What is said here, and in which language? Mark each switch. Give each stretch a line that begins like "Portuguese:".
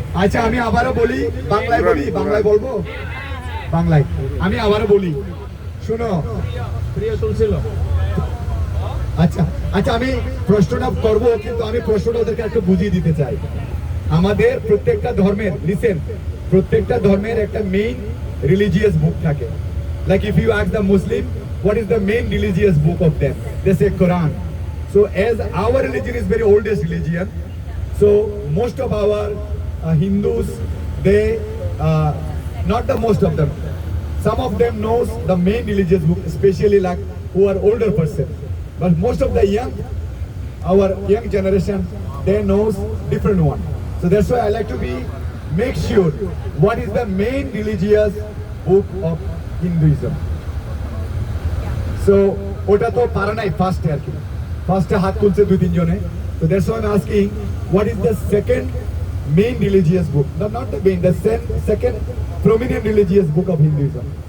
Bangla: আচ্ছা আমি আবারও বলি, বাংলায় বলি, বাংলায় বলবো, বাংলায় আমি আবারও বলি, শুনো। প্রিয় তুলছিল। আচ্ছা আচ্ছা আমি প্রশ্নটা করবো, কিন্তু আমি প্রশ্নটা ওদেরকে একটু বুঝিয়ে দিতে চাই। আমাদের প্রত্যেকটা ধর্মের, লিসেন, প্রত্যেকটা ধর্মের একটা
English: main religious book
Bangla: থাকে।
English: Like if you ask the Muslim what is the main religious book of them, they say Quran. So as our religion is very oldest religion, so most of our Hindus, they not the most of them, some of them knows the main religious book, especially like who are older person, but most of the our young generation, they knows different one. So that's why I like to make sure what is the main religious book of Hinduism.
Bangla: So ওটা তো পারা নাই ফার্স্টে আর কি, ফার্স্টে হাত তুলছে দুই তিনজনে।
English: So that's why I'm asking, what is the second main religious book? No, not the main, the second prominent religious book of Hinduism.